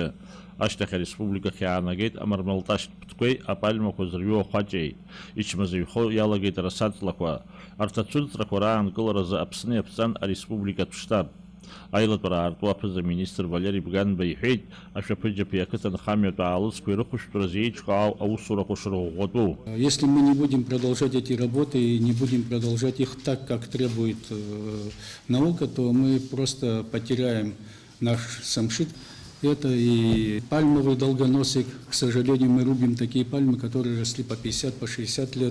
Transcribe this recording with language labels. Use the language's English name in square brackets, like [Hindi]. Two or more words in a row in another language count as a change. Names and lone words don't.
[Abkhazian] Ашьҭахь ареспубликахь иаанагеит амармалташьтә ԥҭқәеи апальмақәа зырҩу ахәаҷеи. Ичмазаҩхо иалагеит арасаҵлақәа. Арҭ ацәырҵрақәа раанкыларазы Аԥсны иаԥҵан ареспубликатә штаб. Аилатәара аарту аԥыза-министр Валери Бганба иҳәеит, ашәаԥыџьаԥи ақыҭанхамҩатә аалыҵқәеи рыхәышәтәразы еиҿкаау аусурақәа шырӷәӷәатәу. [Russian] Если мы не будем продолжать эти работы и не будем продолжать их так, как требует наука, то мы просто потеряем наш самшит. Это и пальмовый долгоносик. К сожалению, мы рубим такие пальмы, которые росли по 50, по 60 лет.